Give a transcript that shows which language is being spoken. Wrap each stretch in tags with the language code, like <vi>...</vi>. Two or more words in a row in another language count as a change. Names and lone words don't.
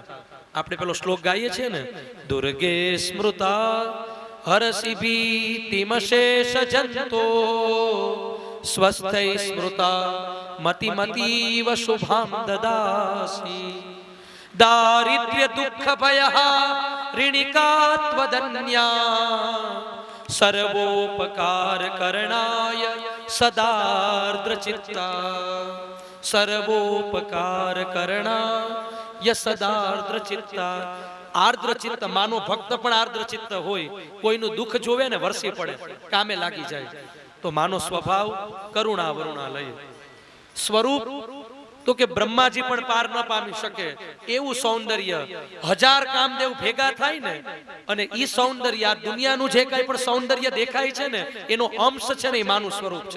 <gu>આપણે પેલો શ્લોક ગાઈએ છીએ ને,</gu> <sa>દુર્ગે સ્મૃતા હરસી ભીતિમશેષ જંતો સ્વસ્થૈ સ્મૃતા મતિ મતીવ શુભામ દદાસી. દારિદ્ર્ય દુઃખ ભયઃ ऋणिकात्वदन्या सर्वोपकार करणाय सदार्द्र चित्ता. सर्वोपकार करणाय सदार्द्र चित्ता.</sa> <gu>આર્દ્ર ચિત્ત, માનો ભક્ત પણ આર્દ્ર ચિત્ત હોય, કોઈનું દુઃખ જોવે ને વરસી પડે, કામે લાગી જાય. તો માનો સ્વભાવ કરુણા વરુણાલય. સ્વરૂપ તો કે બ્રહ્માજી પણ પાર ન પામી શકે એવું સૌંદર્ય. 1000 કામદેવ ભેગા થાય ને અને ઈ સૌંદર્ય, આ દુનિયાનું જે કાંઈ પણ સૌંદર્ય દેખાય છે ને એનો અંશ છે ને એ માનું સ્વરૂપ છે.</gu>